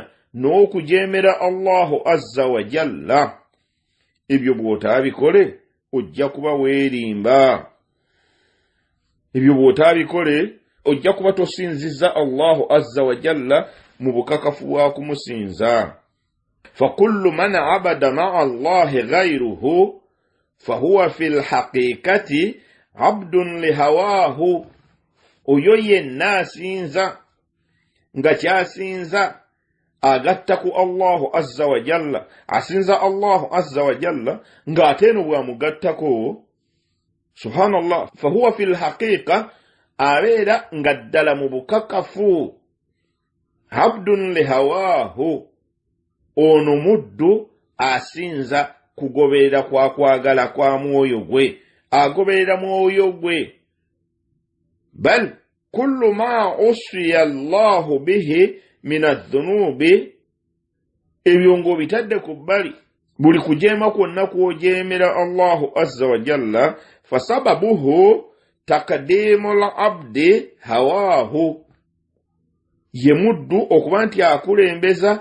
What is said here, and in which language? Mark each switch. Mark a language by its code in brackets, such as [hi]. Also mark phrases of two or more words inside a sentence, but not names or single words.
[ar] n'okujeemera الله عز وجل [lg] ebyo bw'otaabikole ojja kuba weerimba ebyo bw'otaabikole ojja kuba tosinziza [ar] الله عز وجل [lg] mu bukakafu bwa kumusinza [ar] فكل من عبد مع الله غيره فهو في الحقيقة عبد لهواه oyo [lg] yenna asinza nga kyasinza agatta ku [ar] الله عز وجل [lg] asinza [ar] الله عز وجل [lg] ng'ate eno bw'amugattako subhanallah [ar] فهو في الحقيقة [lg] abeera nga ddala mu bukakafu [ar] عبد لهواه [lg] ono muddu asinza kugoberera kwa kwagala kwa mwoyo gwe agoberera mwoyo gwe [ar] بل كل ما عصي الله به من الذنوب [lg] ebyo ng'obitadde ku bbali buli kujeema kwonna kw'ojeemera [ar] الله عز وجل فسببه تقديم العبد هواه [lg] ye muddu okuba nti akulembeza